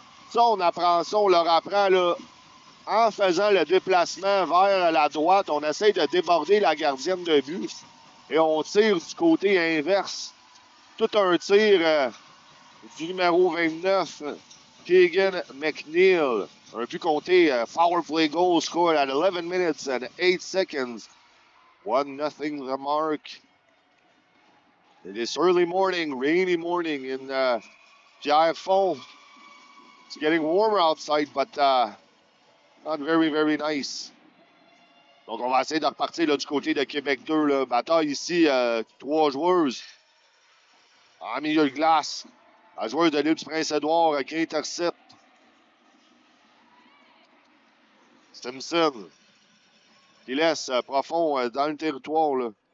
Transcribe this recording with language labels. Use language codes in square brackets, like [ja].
[fr] Ça, on apprend ça, on leur apprend, là. En faisant le déplacement vers la droite, on essaie de déborder la gardienne de but. Et on tire du côté inverse. Tout un tir du numéro 29, Keegan McNeil. Un but compté, [en] power play goal scored at 11 minutes and 8 seconds. 1-0 the mark. It is early morning, rainy morning in Pierrefonds. It's getting warmer outside, but not very, very nice. [fr] Donc, on va essayer de repartir là, du côté de Québec 2. Là. Bataille ici, 3 joueuses en milieu de glace. La joueuse de l'île du Prince-Édouard qui intercepte. Stimson qui laisse profond dans le territoire. Là.